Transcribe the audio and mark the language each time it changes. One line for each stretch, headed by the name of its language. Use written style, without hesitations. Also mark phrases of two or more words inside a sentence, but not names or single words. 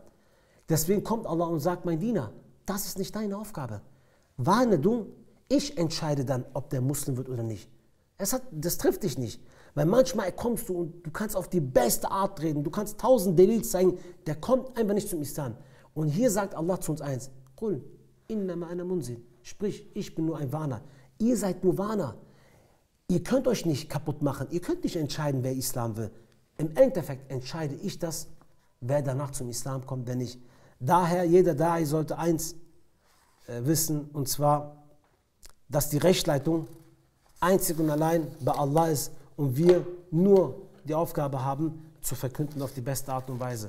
German: Deswegen kommt Allah und sagt, mein Diener, das ist nicht deine Aufgabe. Warne du, ich entscheide dann, ob der Muslim wird oder nicht. Das trifft dich nicht. Weil manchmal kommst du und du kannst auf die beste Art reden, du kannst 1000 Delils zeigen, der kommt einfach nicht zum Islam. Und hier sagt Allah zu uns eins,
Arabic: قل إنما أنا منذر.
German: Sprich, ich bin nur ein Warner. Ihr seid nur Warner. Ihr könnt euch nicht kaputt machen, ihr könnt nicht entscheiden, wer Islam will. Im Endeffekt entscheide ich das, wer danach zum Islam kommt, wer nicht. Daher, jeder Da'i sollte eins wissen, und zwar, dass die Rechtleitung einzig und allein bei Allah ist und wir nur die Aufgabe haben, zu verkünden auf die beste Art und Weise.